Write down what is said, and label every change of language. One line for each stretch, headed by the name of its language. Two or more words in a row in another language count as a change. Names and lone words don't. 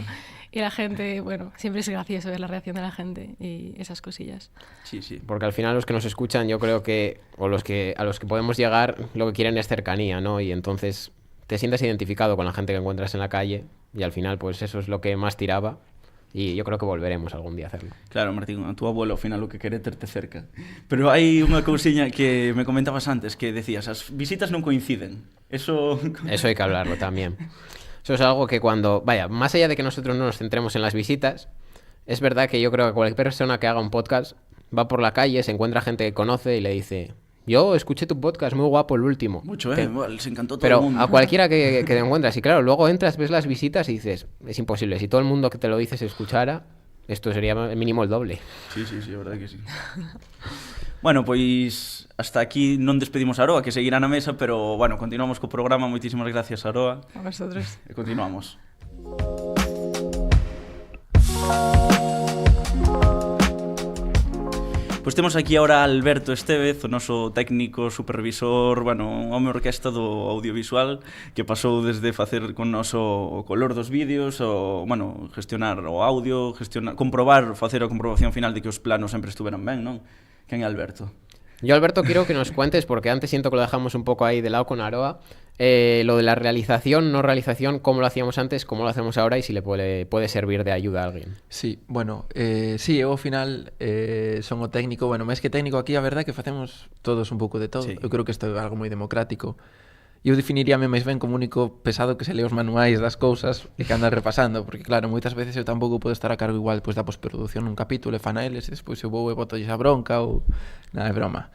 Spanish: Y la gente, bueno, siempre es gracioso ver la reacción de la gente y esas cosillas. Sí, sí. Porque al final los que nos escuchan, yo creo que, a los que podemos llegar, lo que quieren es cercanía, ¿no? Y entonces te sientes identificado con la gente que encuentras en la calle y al final, pues eso es lo que más tiraba. Y yo creo que volveremos algún día a hacerlo.
Galician: Claro, Martín,
Spanish: a tu abuelo
Galician: ao final o que quere terte cerca. Pero hai unha cousiña que me comentabas antes, que decías, as visitas non coinciden.
Spanish: Eso hay que hablarlo también. Eso es algo que cuando, vaya, más allá de que nosotros no nos centremos en las visitas, es verdad que yo creo que cualquier persona que haga un podcast va por la calle, se encuentra gente que conoce y le dice, yo escuché tu podcast, muy guapo el último. Mucho, les encantó todo pero el mundo. A cualquiera que te encuentras, y claro, luego entras, ves las visitas y dices, es imposible, si todo el mundo que te lo dice se escuchara, esto sería mínimo el doble.
Galician: Sí, a verdade que sí. Bueno, pois
Spanish: hasta aquí
Galician: non despedimos a Aroa, que seguirá na mesa, pero bueno, continuamos co programa. Moitísimas gracias, Aroa.
Spanish: A vosotros.
Galician: E continuamos. Pois temos aquí ahora a Alberto Estevez, o noso técnico, supervisor, bueno, un home orquesta do audiovisual que pasou desde facer con noso o color dos vídeos, o, bueno, gestionar o audio, facer a comprobación final de que os planos sempre estuveran ben, non?
Spanish: ¿Quién es Alberto? Yo, Alberto, quiero que nos cuentes, porque antes siento que lo dejamos un poco ahí de lado con Aroa, lo de la realización, no realización, cómo lo hacíamos antes, cómo lo hacemos ahora y si le puede servir de ayuda a alguén.
Galician: Sí, bueno, sí, eu ao final son o técnico, bueno, máis que técnico aquí, a verdade é que facemos todos un pouco de todo. Sí. Eu creo que isto é algo moi democrático. Eu definiríame máis ben como único pesado que se lee os manuais das cousas e que anda repasando, porque claro, moitas veces eu tampouco podo estar a cargo igual pois da posproducción un capítulo e fan a eles e despois eu vou e botolles a bronca ou nada de broma.